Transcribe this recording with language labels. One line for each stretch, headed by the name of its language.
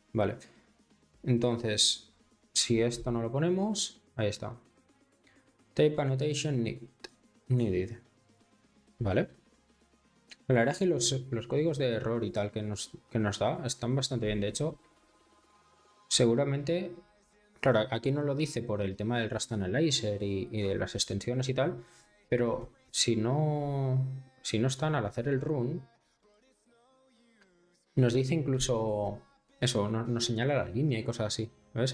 Spanish: Vale, entonces, si esto no lo ponemos, ahí está.
English: Type annotation needed.
Spanish: Vale. La verdad es que los códigos de error y tal que nos da están bastante bien. De hecho, seguramente, claro, aquí no lo dice por el tema del Rust Analyzer y de las extensiones y tal, pero si no están al hacer el run, nos dice incluso eso, nos señala la línea y cosas así. ¿Ves?